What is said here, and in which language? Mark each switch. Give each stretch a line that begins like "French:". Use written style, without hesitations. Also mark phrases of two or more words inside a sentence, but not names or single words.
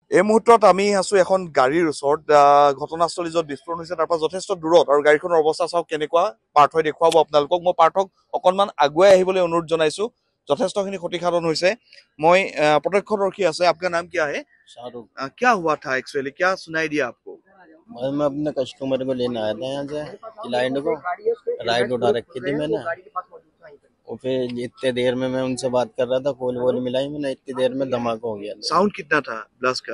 Assamese: এই মুহূৰ্তত আমি আছো এখন গাড়ীৰ ওচৰত ঘটনাস্থলী য'ত বিস্ফোৰণ হৈছে তাৰ পৰা যথেষ্ট দূৰত আৰু গাড়ীখনৰ অৱস্থা চাওক কেনেকুৱা পাৰ্থই দেখুৱাব আপোনালোকক মই পাৰ্থক অকণমান আগুৱাই আহিবলৈ অনুৰোধ জনাইছো যথেষ্টখিনি ক্ষতিসাধন হৈছে মই প্ৰত্যক্ষদৰ্শী আছে আপোনাৰ নাম কি আহে
Hindi: शाहरुख क्या हुआ था एक्चुअली क्या सुनाई दिया आपको भाई मैं अपने कस्टमर को लेने आया था यहाँ से क्लाइंट को राइड उठा रखी थी मैंने और फिर इतने देर में मैं उनसे बात कर रहा था कॉल वॉल मिलाई मैंने इतनी देर में धमाका हो गया था। साउंड कितना था ब्लास्ट का